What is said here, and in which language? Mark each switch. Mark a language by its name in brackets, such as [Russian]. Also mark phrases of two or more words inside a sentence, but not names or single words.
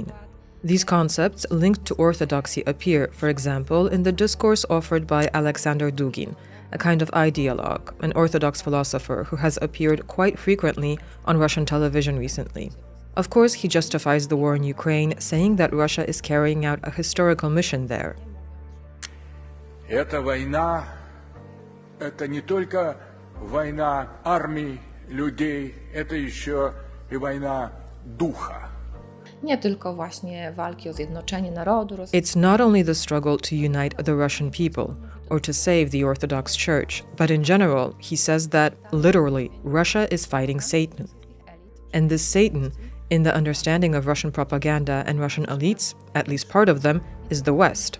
[English] These concepts linked to orthodoxy appear, for example, in the discourse offered by Alexander Dugin, a kind of ideologue, an Orthodox philosopher who has appeared quite frequently on Russian television recently. Of course, he justifies the war in Ukraine, saying that Russia is carrying out a historical mission there. [Russian] Эта война – это не только война армий, людей, это еще и война духа. [Polish] Nie tylko właśnie walki o zjednoczenie narodu rosyjskiego. [English] It's not only the struggle to unite the Russian people or to save the Orthodox Church, but in general, he says that, literally, Russia is fighting Satan. And this Satan, in the understanding of Russian propaganda and Russian elites, at least part of them, is the West.